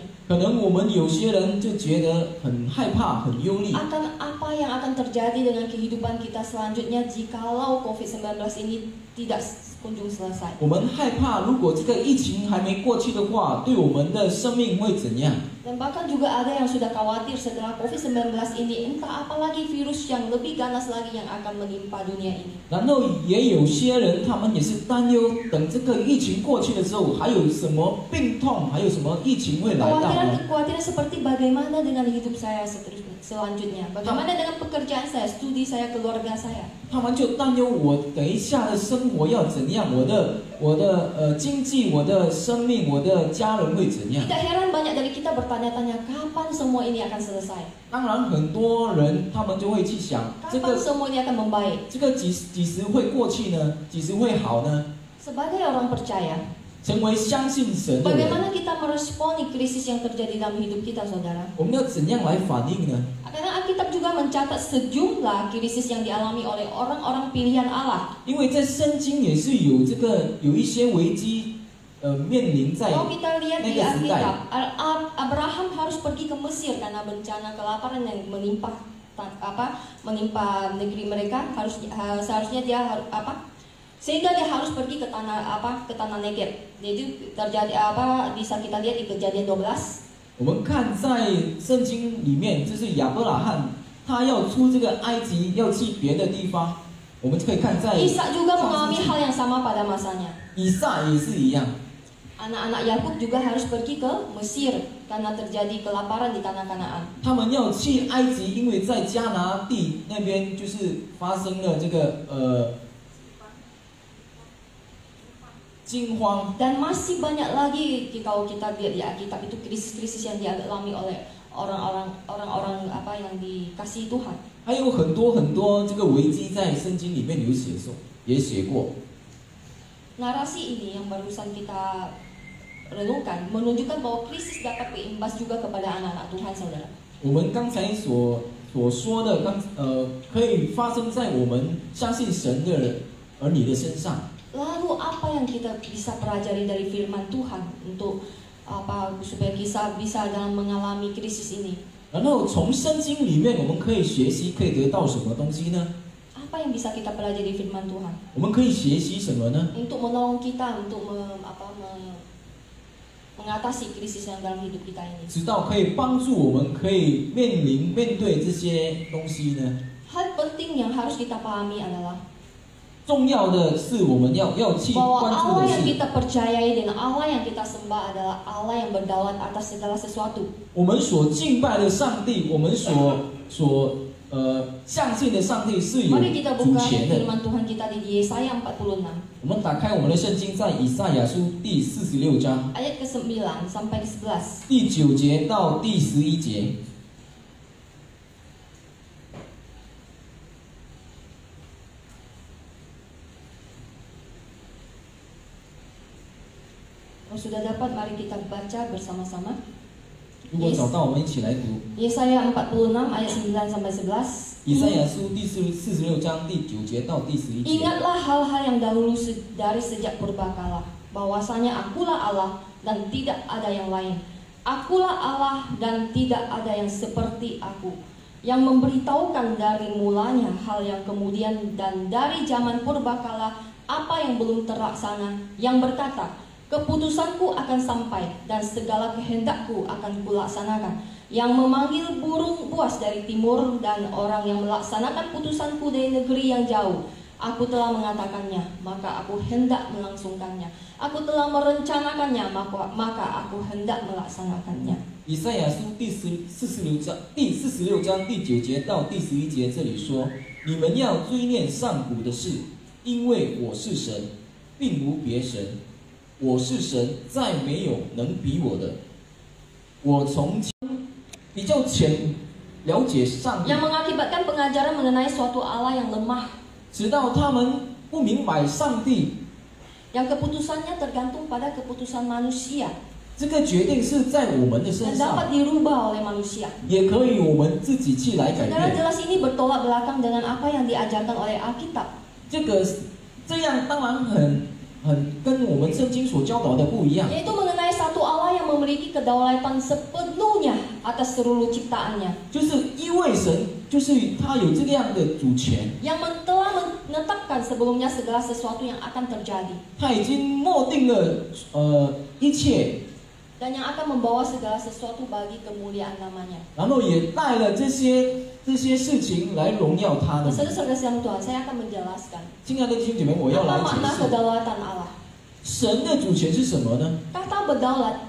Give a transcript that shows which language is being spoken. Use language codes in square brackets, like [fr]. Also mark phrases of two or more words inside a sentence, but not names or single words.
[zh] 可能我们有些人就觉得很害怕、很忧虑。 [id] akan apa yang akan terjadi dengan kehidupan kita selanjutnya jikalau COVID-19 ini tidak kunjung selesai. [zh] 我们害怕，如果这个疫情还没过去的话，对我们的生命会怎样？ [id] Dan bahkan juga ada yang sudah khawatir setelah COVID-19 ini, entah apalagi virus yang lebih ganas lagi yang akan menimpa dunia ini. [zh] 然后也有些人，他们也是担忧，等这个疫情过去的时候，还有什么病痛，还有什么疫情会来到呢？ [id] Kekhawatiran seperti bagaimana dengan hidup saya selanjutnya, bagaimana dengan pekerjaan saya, studi saya, keluarga saya. [zh] 他们就担忧我等一下的生活要怎样，我的经济，我的生命，我的家人会怎样？ [id] Tidak heran banyak dari kita bertanya-tanya kapan semua ini akan selesai. [zh] 当然，很多人他们就会去想，这 [id] Kapan [zh] 个 [id] semua ini akan membaik? [zh] 几时会过去呢？几时会好呢？ [id] Sebagai orang percaya, [zh] 成为相信神的人， [id] bagaimana kita meresponi krisis yang terjadi dalam hidup kita, saudara? [zh] 我们要怎样来反应呢？ [id] Karena Alkitab juga mencatat sejumlah krisis yang dialami oleh orang-orang pilihan Allah. [zh] 因为在圣经也是有一些危机，面临在 [id] Kalau kita lihat [zh] 那 [id] di [zh] 个时代。 [id] Alkitab, Abraham harus pergi ke Mesir karena bencana kelaparan yang menimpa negeri mereka. Seharusnya dia sehingga dia harus pergi ke tanah Negeb. Jadi terjadi bisa kita lihat di Kejadian 12. [zh] 我们看在圣经里面，就是亚伯拉罕他要出这个埃及，要去别的地方。我们可以看在 [id] Ishak juga mengalami hal yang sama pada masanya. [zh] 以撒也是一样， [id] Anak-anak Yakub juga harus pergi ke Mesir karena terjadi kelaparan di tanah Kanaan. [zh] 他们要去埃及，因为在迦拿地那边就是发生了这个惊荒。 [id] Dan masih banyak lagi kalau kita lihat di Alkitab itu krisis-krisis yang dialami oleh orang-orang yang dikasihi Tuhan. [zh] 还有很多这个危机在圣经里面也写过。 [id] Narasi ini yang barusan kita renungkan menunjukkan bahwa krisis dapat berimbas juga kepada anak-anak Tuhan, saudara. [zh] 我们刚才所说的，可以发生在我们相信神的儿女的身上。 [id] Lalu apa yang kita bisa pelajari dari firman Tuhan untuk supaya kita bisa dalam mengalami krisis ini? [zh] 然后从圣经里面，我们可以学习，可以得到什么东西呢？ [id] Apa yang bisa kita pelajari firman Tuhan? [zh] 我们可以学习什么呢？ [id] Untuk menolong kita untuk mengatasi krisis yang dalam hidup kita ini. [zh] 直到可以帮助我们，可以面对这些东西呢？ [id] Hal penting yang harus kita pahami adalah [zh] 重要的是我们要去 [id] bahwa [zh] 关注 [id] Allah [zh] 的 [id] yang [zh] 是， [id] kita percayai dan Allah yang kita sembah adalah Allah yang berdaulat atas segala sesuatu. [zh] 我们所敬拜的上帝，我们所相信的上帝是有 [id] Mari kita [zh] 主 [id] buka [zh] 权的。 [id] firman Tuhan kita di Yesaya 46 [zh] 我们打开我们的圣经，在以赛亚书第46章 [id] ayat ke-9 sampai ke-11. [zh] 第9节到第11节。 如 [id] Kalau sudah dapat, mari kita baca bersama-sama. [zh] 果找到，我们一起来读 [id] Yesaya 46 ayat 9 sampai 11. [zh] 以赛亚书第46章第9节到第11节。 [id] Ingatlah hal-hal yang dahulu dari sejak purbakala, bahwasanya Akulah Allah dan tidak ada yang lain. Akulah Allah dan tidak ada yang seperti Aku, yang memberitahukan dari mulanya hal yang kemudian dan dari zaman purbakala apa yang belum terlaksana, yang berkata, keputusanku akan sampai dan segala kehendakku akan kulaksanakan, yang memanggil burung buas dari timur dan orang yang melaksanakan putusanku dari negeri yang jauh. Aku telah mengatakannya, maka aku hendak melangsungkannya. Aku telah merencanakannya, maka aku hendak melaksanakannya. [zh] 以赛亚书第46章第9节到第11节，这里说：你们要追念上古的事，因为我是神，并无别神。我是神，再没有能比我的。我从前比较浅了解上帝， [id] Yang mengakibatkan pengajaran mengenai suatu Allah yang lemah, [zh] 直到他们不明白上帝， [id] yang keputusannya tergantung pada keputusan manusia [zh] 这个决定是在我们的 [id] dan [zh] 身上， [id] dapat dirubah oleh manusia. [zh] 也可以我们自己去来改 [id] Saudara, [zh] 变。 [id] jelas ini bertolak belakang dengan apa yang diajarkan oleh Alkitab. [zh] 这样当然很跟我们圣经所教导的不一样， [id] Yaitu mengenai satu Allah yang memiliki kedaulatan sepenuhnya atas seluruh ciptaannya, [zh] 就是因为神就是他有这个样的主权， [id] yang telah menetapkan sebelumnya segala sesuatu yang akan terjadi [zh] 他已经默定了一切， [id] dan yang akan membawa segala sesuatu bagi kemuliaan namanya. [zh] 然后也带了这些事情来荣耀他的。 [id] Saudara-saudara yang Tuhan, saya akan menjelaskan [zh] 亲爱的弟兄姐妹，我要来 [id] apa [zh] 解 [id] makna [zh] 释 [id] kedaulatan Allah. [zh] 神的主权是什么呢？ [id] Kata berdaulat